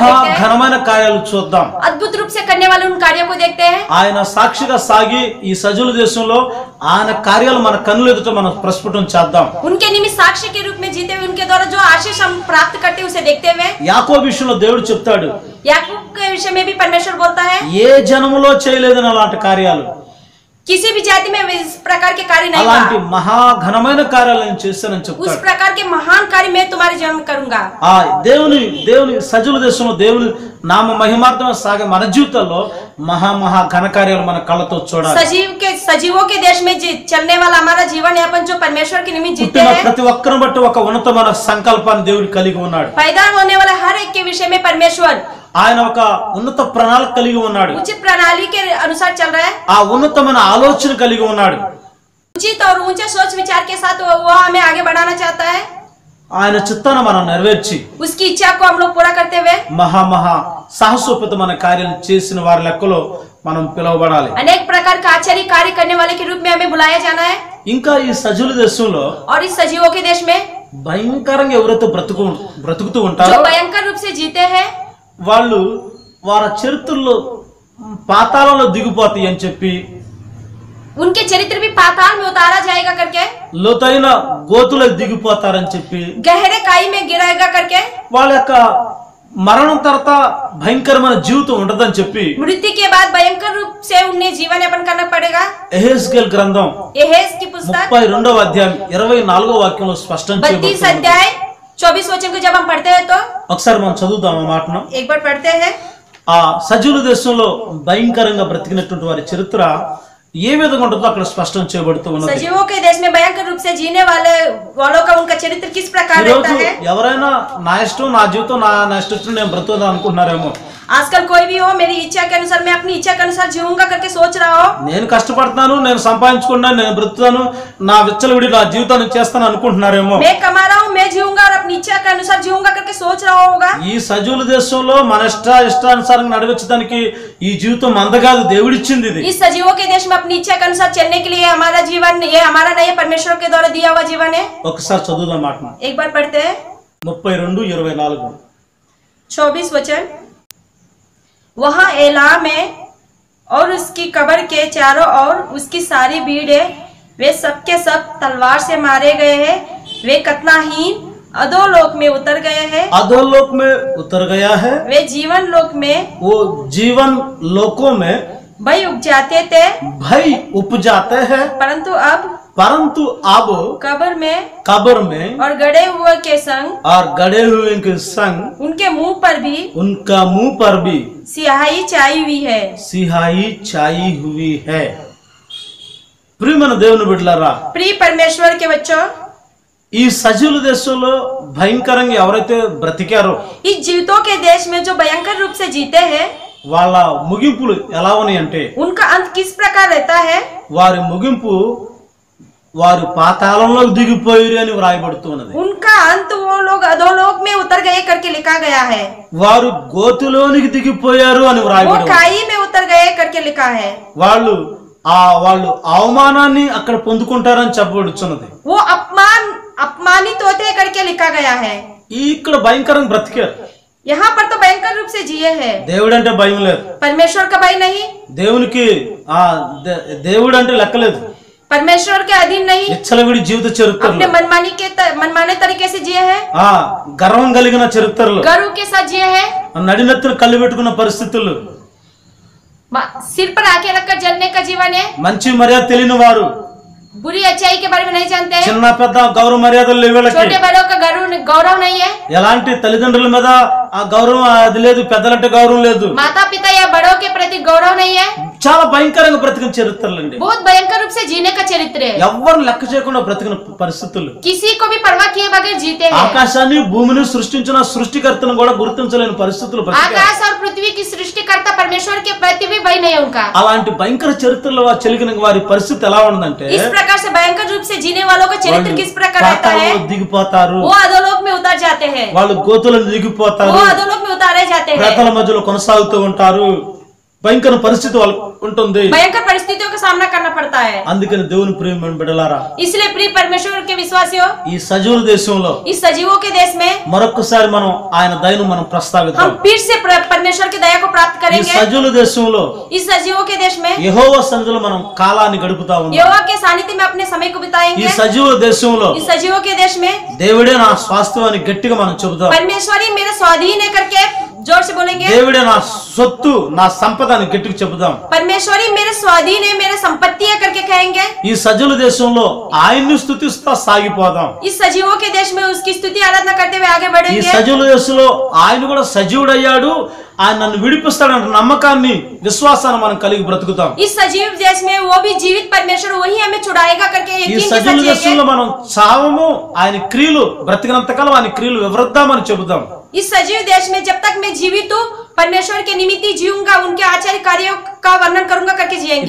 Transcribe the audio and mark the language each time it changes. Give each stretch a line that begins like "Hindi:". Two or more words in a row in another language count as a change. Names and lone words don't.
Telugu: మహా
Hindi: देखते हैं।
Telugu: ఘనమైన కార్యాలు చూద్దాం.
Hindi: अद्भुत रूप से करने वाले उन कार्यों को देखते हैं।
Telugu: ఆయన సాక్షిగా సాగి ఈ సజీవుల దేశంలో ఆయన కార్యాలు మన కన్నుల ఎదుట మనం ప్రస్ఫుటం చేద్దాం.
Hindi: उनके निमित्त साक्षी के रूप में जीते हुए उनके द्वारा जो आशीष हम प्राप्त करते हैं उसे देखते हुए
Telugu: యాకోబు విషయంలో దేవుడు చెప్తాడు,
Hindi: याकूब के विषय में भी परमेश्वर बोलता है
Telugu: ఏ జనములో చేయలేదని అలాంటి కార్యాలు,
Hindi: किसी भी जाति में इस प्रकार के कार्य नहीं
Telugu: అలాంటి
Hindi: हुआ।
Telugu: మహా ఘనమైన కార్యాలు నేను చేస్తానని
Hindi: उस
Telugu: చెప్తాడు.
Hindi: प्रकार के महान कार्य मैं तुम्हारे जीवन में करूंगा।
Telugu: ఆ దేవుని సజీవుల దేశంలో దేవుని నామ మహిమార్థం సాగే మన జీవితాల్లో మహా ఘన కార్యాలు మన కళ్ళతో చూడాలి.
Hindi: सजीवों के देश में चलने वाला हमारा जीवन यापन जो परमेश्वर के निमित्त जीते
Telugu: పుట్టిన
Hindi: हैं,
Telugu: ప్రతి ఒక్కరిని బట్టి ఒక ఉన్నతమైన సంకల్పాన్ని దేవుడు కలిగి ఉన్నాడు.
Hindi: पैदा होने वाला हर एक के विषय में परमेश्वर
Telugu: ఆయన ఒక ఉన్నత ప్రణాళిక కలిగి ఉన్నాడు.
Hindi: उचित प्रणाली के अनुसार चल रहा है।
Telugu: ఆ ఉన్నతమైన ఆలోచన కలిగి ఉన్నాడు.
Hindi: उचित और ऊंचे सोच विचार के साथ वो हमें आगे बढ़ाना चाहता है।
Telugu: ఆయన చిత్తాన్ని మనం నెరవేర్చి
Hindi: उसकी इच्छा को हम लोग पूरा करते हुए
Telugu: మహా సాహసోపేతమైన కార్యాలు చేసిన వారి లెక్కలో మనం పిలువబడాలి.
Hindi: अनेक प्रकार का आश्चर्य कार्य करने वाले के रूप में हमें बुलाया जाना है।
Telugu: ఇంకా ఈ సజీవుల దేశంలో
Hindi: और इस सजीवों के देश में
Telugu: భయంకరంగా ఎవరైతే బ్రతుకుతూ
Hindi: जो
Telugu: ఉంటారో
Hindi: भयंकर रूप से जीते हैं
Telugu: వాళ్ళు వారి చరిత్రలో పాతాళంలో దిగిపోతాయి అని చెప్పి,
Hindi: उनके चरित्र भी पाताल में उतारा जाएगा करके,
Telugu: లోతైన గోతులో దిగిపోతారని చెప్పి,
Hindi: गहरे काई में गिराएगा करके,
Telugu: వాళ్ళ యొక్క మరణం తర్వాత భయంకరమైన జీవితం ఉండదని చెప్పి
Hindi: मृत्यु के बाद भयंकर रूप से उन्हें जीवन यापन करना पड़ेगा।
Telugu: యెహెజ్కేలు గ్రంథం
Hindi: यहेज की पुस्तक
Telugu: 32వ అధ్యాయం 24వ వాక్యంలో స్పష్టం 32 చేయబడుతుంది.
Hindi: अध्याय 24 वचन को जब हम पढ़ते हैं तो
Telugu: ఒకసారి మనం చదువుదాం ఆ మాటను.
Hindi: एक बार पढ़ते हैं।
Telugu: ఆ సజీవుల దేశంలో భయంకరంగా బ్రతికినటువంటి వారి చరిత్ర ఏ విధంగా ఉంటుందో అక్కడ స్పష్టం చేయబడుతూ ఉన్నది.
Hindi: सजीवों के देश में भयंकर रूप से जीने वालों का उनका चरित्र किस प्रकार रहता है।
Telugu: ఎవరైనా నా ఇష్టం నా జీవితం నా ఇష్టం నేను బ్రతుకుదాం అనుకుంటున్నారేమో.
Hindi: आजकल कोई भी हो मेरी इच्छा के अनुसार मैं अपनी इच्छा के अनुसार जीऊंगा करके सोच रहा हो।
Telugu: నేను కష్టపడతాను, నేను సంపాదించుకున్నాను, నేను బ్రతుకుతాను, నా విచ్చలవిడి నా జీవితాన్ని చేస్తాను అనుకుంటున్నారేమో.
Hindi: मैं कमा रहा हूँ, मैं जीऊंगा और अपनी इच्छा के अनुसार जीऊंगा करके सोच रहा होगा।
Telugu: ఈ సజీవుల దేశంలో మన ఇష్టానుసారంగా నడిపించడానికి ఈ జీవితం అందగాదు, దేవుడిచ్చింది ఇది.
Hindi: इस सजीवों के देश में अपनी इच्छा के अनुसार चलने के लिए हमारा जीवन ये हमारा नहीं परमेश्वर के द्वारा दिया हुआ जीवन है।
Telugu: ఒకసారి చదువుదాం మాటను.
Hindi: एक बार पढ़ते हैं 32:24. 24 वचन। वहां एला में और उसकी कब्र के चारों ओर उसकी सारी भीड़ वे सबके सब तलवार से मारे गए हैं। वे कतनाहीन अधोलोक में उतर गए हैं। अधोलोक में उतर गया है। वे जीवन लोक में वो जीवन लोकों में भय उपजाते थे, भय उपजाते हैं, परंतु अब कब्र में और गड़े हुए के संग और गड़े हुए के संग उनके मुंह पर भी सियाही छाई हुई है।
Telugu: ప్రియమైన దేవుని బిడ్డలారా,
Hindi: प्रिय परमेश्वर के बच्चों,
Telugu: ఈ సజీవుల దేశంలో భయంకరంగా ఎవరైతే బ్రతికారో
Hindi: इस जीवितों के देश में जो भयंकर रूप से जीते हैं
Telugu: వాళ్ళ ముగింపులు ఎలా ఉన్నాయంటే
Hindi: उनका अंत किस प्रकार रहता है।
Telugu: వారి ముగింపు వారు పాతాళంలోకి దిగిపోయారు అని వ్రాయబడుతున్నది.
Hindi: उनका अंत वो लोग अधोलोक में उतर गए करके लिखा गया है।
Telugu: వారు గోతులోనికి దిగిపోయారు అని
Hindi: वो
Telugu: వ్రాయబడింది.
Hindi: खाई में उतर गए करके लिखा है।
Telugu: వాళ్ళు అవమానాన్ని అక్కడ పొందుకుంటారని చెప్పబడుచున్నది.
Hindi: वो अपमानित होते करके लिखा गया है।
Telugu: ఇక్కడ భయంకరంగా బ్రతికారు.
Hindi: यहाँ पर तो भयंकर रूप से जिए हैं।
Telugu: దేవుడు అంటే భయం లేదు,
Hindi: परमेश्वर का भय नहीं,
Telugu: దేవునికి దేవుడు అంటే లెక్కలేదు,
Hindi: परमेश्वर के अधीन नहीं,
Telugu: విచ్చలవిడి జీవిత చరిత్రలో
Hindi: अपने मनमाने तरीके से जिए हैं,
Telugu: గర్వం కలిగిన చరిత్రలో
Hindi: गर्व के साथ जिए हैं,
Telugu: నడినెత్తులు కళ్ళు పెట్టుకున్న పరిస్థితులు,
Hindi: सिर पर आके रखकर जलने का जीवन है,
Telugu: మంచి మర్యాద తెలియని వారు,
Hindi: बुरी अच्छाई के बारे में नहीं जानते हैं,
Telugu: చిన్న పెద్ద గౌరవ మర్యాదలు లేవు వీళ్ళకి,
Hindi: छोटे बड़ों का गौरव नहीं है,
Telugu: ఎలాంటి తల్లిదండ్రుల మీద ఆ గౌరవం అది లేదు, పెద్దలంటే గౌరవం లేదు.
Hindi: माता पिता या बड़ों के प्रति गौरव नहीं है.
Telugu: చాలా భయంకరంగా బ్రతికిన చరిత్రలండి.
Hindi: बहुत भयंकर रूप से जीने का चरित्र है.
Telugu: ఎవరిని లెక్క చేయకుండా బ్రతికిన పరిస్థితులు.
Hindi: किसी को भी परवाह किए बगैर जीते हैं.
Telugu: ఆకాశాన్ని భూమిని సృష్టించిన సృష్టికర్తను కూడా గుర్తించలేని పరిస్థితులు బ్రతికారు.
Hindi: आकाश और पृथ्वी की सृष्टिकर्ता परमेश्वर के प्रति भी भय नहीं उनका.
Telugu: అలాంటి భయంకర చరిత్రలో చెలిగిన వారి పరిస్థితి ఎలా ఉందంటే,
Hindi: इस प्रकार से भयंकर रूप से जीने वालों का चरित्र किस प्रकार रहता है.
Telugu: దిగిపోతారు,
Hindi: वो अधोलोक में उतर जाते हैं.
Telugu: వాళ్ళు గోతులను దిగిపోతారు,
Hindi: वो अधोलोक में उतारे जाते हैं.
Telugu: ప్రేతల మధ్యలో కొనసాగుతూ ఉంటారు. భయంకర పరిస్థితి వాళ్ళకు ఉంటుంది.
Hindi: भयंकर परिस्थितियों का सामना करना पड़ता है.
Telugu: అందుకని దేవుని ప్రియమైన బిడ్డలారా,
Hindi: इसलिए प्रिय परमेश्वर के विश्वासियों,
Telugu: ఈ సజీవుల దేశంలో
Hindi: इस सजीवों के देश में
Telugu: మరొకసారి మనం ఆయన దయను మనం ప్రస్తావిద్దాం.
Hindi: हम फिर से परमेश्वर की दया को प्राप्त
Telugu: ఈ
Hindi: करेंगे.
Telugu: సజీవుల దేశంలో
Hindi: इस सजीवों के देश में
Telugu: యెహోవా సన్నిధిలో మనం కాలాన్ని గడుపుతా ఉన్నాం.
Hindi: यहोवा के सानिध्य में अपने समय को
Telugu: ఈ
Hindi: बिताएंगे.
Telugu: సజీవుల దేశంలో
Hindi: इस सजीवों के देश में
Telugu: దేవుడే నా స్వాస్థ్యం అని గట్టిగా మనం చెబుతాం.
Hindi: परमेश्वर ही मेरे स्वाधीन है करके जोर से बोलेंगे.
Telugu: దేవుడే నా సొత్తు, నా సంపద అని గట్టిగా చెబుతాం.
Hindi: परमेश्वर ही मेरे स्वाधीन है, मेरे संपत्ति है करके कहेंगे.
Telugu: ఈ సజీవుల దేశంలో ఆయన్ని స్తుతిస్తా సాగిపోదాం.
Hindi: इस सजीवों के देश में उसकी स्तुति आराधना करते हुए आगे
Telugu: ఈ
Hindi: बढ़ेंगे.
Telugu: సజీవుల దేశంలో ఆయన కూడా సజీవుడయ్యాడు, ఆయన నన్ను విడిపిస్తాడన్న నమ్మకాన్ని, విశ్వాసాన్ని మనం కలిగి బ్రతుకుతాం.
Hindi: इस सजीव देश में वो भी जीवित परमेश्वर वही हमें छुड़ाएगा करके
Telugu: ఈ
Hindi: यकीन के
Telugu: సజీవుల
Hindi: साथ
Telugu: దేశంలో
Hindi: जिएंगे.
Telugu: మనం చావము, ఆయన క్రియలు బ్రతికినంతకాలం ఆయన క్రియలు వివరిద్దామని చెబుదాం.
Hindi: इस सजीव देश में जब तक मैं जीवित हूँ परमेश्वर के निमित्त जीऊंगा, उनके आचार्य कार्यों का वर्णन करूंगा करके जिएंगे.